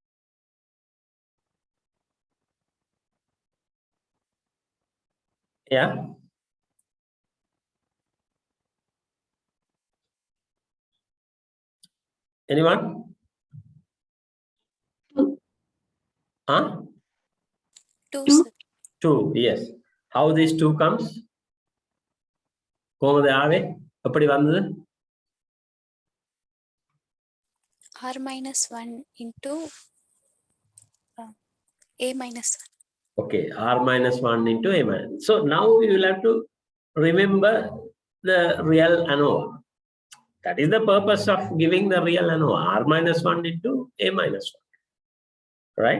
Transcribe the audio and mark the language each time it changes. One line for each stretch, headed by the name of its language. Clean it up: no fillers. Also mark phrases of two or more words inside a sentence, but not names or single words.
English: Yeah. Anyone? 2. Huh? 2, 2? sir. 2, yes. How this 2 comes?
Sinhala: කොහොමද ආවේ?
Tamil: எப்படி வந்தது?
English: R minus 1 into A minus 1. Okay, R minus 1 into A minus. So now you will have to remember the real ANOVA. That is the purpose of giving the real ANOVA. R minus 1 into A minus 1. Right?